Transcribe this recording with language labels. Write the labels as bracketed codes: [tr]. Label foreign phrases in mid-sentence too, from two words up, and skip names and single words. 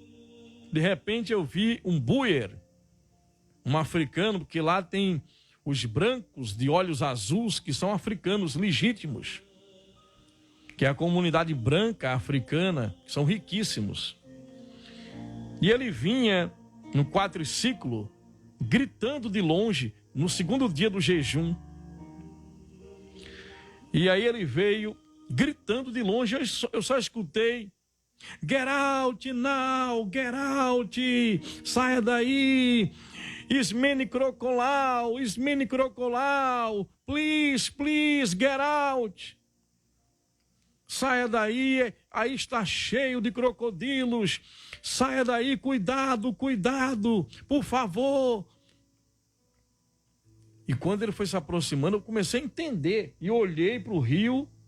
[pt] De repente eu vi um buer, um africano, porque lá tem os brancos de olhos azuis, que são africanos legítimos, que é a comunidade branca africana, que são riquíssimos. E ele vinha no quadriciclo, gritando de longe, no segundo dia do jejum. E aí ele veio gritando de longe, eu só escutei: [en] get out now, get out, [pt] saia daí, [en] Ismene Crocolau, please, get out. [pt] Saia daí, aí está cheio de crocodilos, saia daí, cuidado, por favor. E quando ele foi se aproximando, eu comecei a entender, e olhei para o rio.